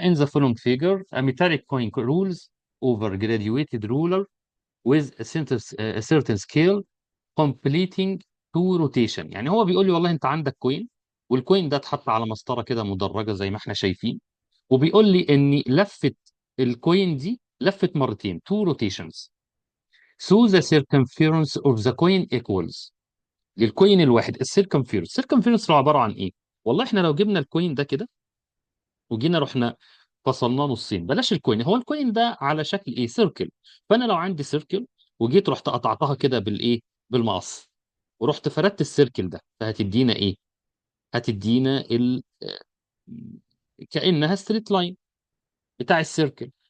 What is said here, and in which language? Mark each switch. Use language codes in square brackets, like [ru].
[en] In the following figure a metallic coin rules over graduated ruler with a certain scale completing two rotation. [ar] يعني هو بيقول لي والله انت عندك كوين، والكوين ده اتحط على مسطره كده مدرجه زي ما احنا شايفين، وبيقول لي ان لفه الكوين دي لفت مرتين [en] two rotations. So the circumference of the coin equals. [ar] للكوين الواحد السيركمفيرنس هو عباره عن ايه؟ والله احنا لو جبنا الكوين ده كده وجينا رحنا فصلناه نصين، بلاش الكوين، هو الكوين ده على شكل ايه؟ سيركل. فانا لو عندي سيركل وجيت رحت قطعتها كده بالايه؟ بالمقص، ورحت فردت السيركل ده، فهتدينا ايه؟ هتدينا كانها ستريت لاين بتاع السيركل.